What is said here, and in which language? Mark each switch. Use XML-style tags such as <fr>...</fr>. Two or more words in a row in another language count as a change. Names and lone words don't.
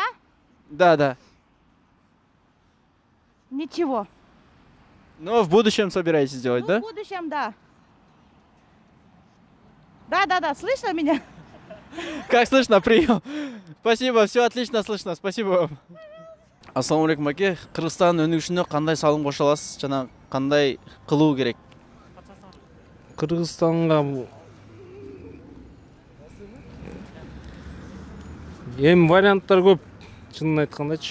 <ru>Да. Ничего. Но в будущем собираетесь делать, да? В будущем, да. Да, слышно меня? Как слышно, прием. Спасибо, все отлично слышно, спасибо вам.</ru> <ar>السلام عليكم, аке.</ar> <ky>Кыргызстан өнүгүшүнө кандай салым кошо аласыз жана кандай кылуу керек? Кыргызстанга варианттар көп, чынын айткандачы.</ky>